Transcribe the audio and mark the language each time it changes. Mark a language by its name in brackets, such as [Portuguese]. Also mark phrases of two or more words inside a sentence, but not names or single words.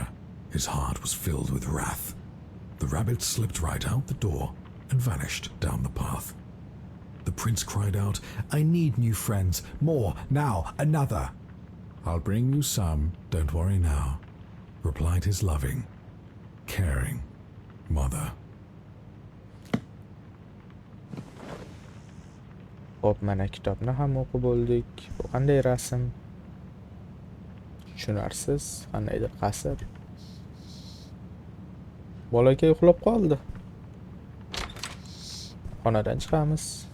[English] His heart was filled with wrath. The rabbit slipped right out the door and vanished down the path. The prince cried out, I need new friends. More. Now. Another. I'll bring you some, don't worry now, replied his loving, caring mother. [Uzbek] Hop, mana kitobni ham o'qib bo'ldik. Bu qanday rasm? Tushunarsiz, qandaydir qasr. Bolakay uxlab qoldi. Xonadan chiqamiz.